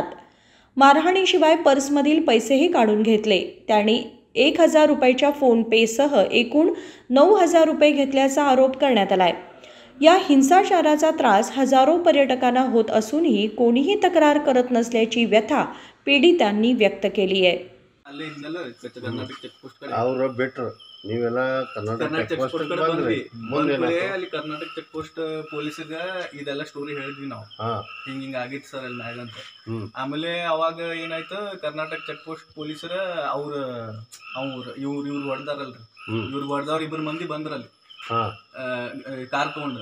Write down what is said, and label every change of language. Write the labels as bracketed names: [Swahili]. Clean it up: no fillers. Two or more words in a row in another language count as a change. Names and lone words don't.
[Marathi] मारहाणीशिवाय पर्समधील पैसेही काढून घेतले. त्यांनी 1,000 रुपयाच्या फोनपेसह एकूण 9,000 रुपये घेतल्याचा आरोप करण्यात आलाय. या हिंसाचाराचा त्रास हजारो पर्यटकांना होत असूनही कोणीही तक्रार करत नसल्याची व्यथा पीडितांनी व्यक्त केली आहे. [Kannada] ಅವರು ಬೆಟ್ರ್ ನೀವೆಲ್ಲ ಕರ್ನಾಟಕ [English] check post [Kannada] ಕಡೆ ಬಂದ್ವಿ. ಅಲ್ಲಿ ಕರ್ನಾಟಕ [English] check post [Kannada] ಪೊಲೀಸರಿಗೆ ಇದೆಲ್ಲ ಸ್ಟೋರಿ ಹೇಳಿದ್ವಿ ನಾವು, ಹಿಂಗ ಆಗಿತ್ತು ಸರ್ ಅಲ್ಲಿ ಮ್ಯಾಗ ಅಂತ. ಆಮೇಲೆ ಅವಾಗ ಏನಾಯ್ತು, ಕರ್ನಾಟಕ [English] check post [Kannada] ಪೊಲೀಸರ ಇವ್ರು ಹೊಡೆದಾರಲ್ರಿ, ಇವ್ರು ಹೊಡೆದವ್ರು 2 ಮಂದಿ ಬಂದ್ರಲ್ಲಿ ಕಾರ್ ತಗೊಂಡು.